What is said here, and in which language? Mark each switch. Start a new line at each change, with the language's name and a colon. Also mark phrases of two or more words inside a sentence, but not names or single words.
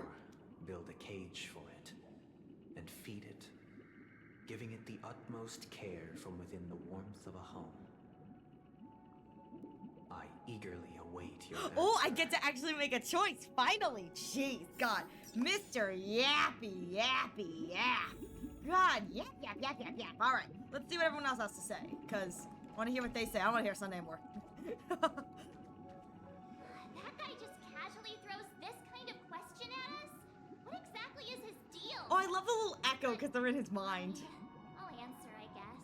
English: build a cage for it and feed it, giving it the utmost care from within the warmth of a home. I eagerly await your oh, I get to actually make a choice, finally. Jeez, God. Mr. Yappy, Yappy, Yap. God, yap, yap, yap, yap, yap. All right, let's see what everyone else has to say, because I want to hear what they say. I want to hear Sunday more. That guy just casually throws this kind of question at us? What exactly is his deal? Oh, I love the little echo because they're in his mind. I'll answer, I guess.